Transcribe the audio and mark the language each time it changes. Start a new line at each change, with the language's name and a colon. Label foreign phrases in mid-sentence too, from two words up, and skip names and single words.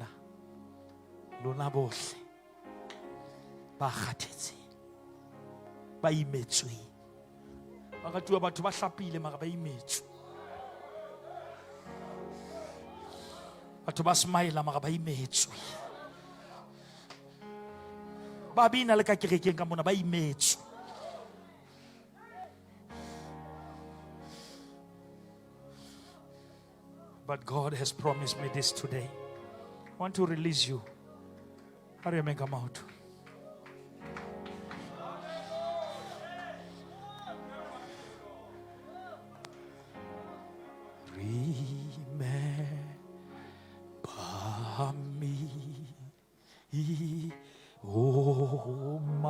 Southern Sotho: Lona bohle. Ba kgathetse. Ba imetswe. Ba ratuwa batho ba hlapile mara ba imetswe. Batho ba smile mara ba imetswe. Ba bina le ka kerekeng ka mona ba imetswe.
English: But God has promised me this today. I want to release you. How do you make them out? Me, oh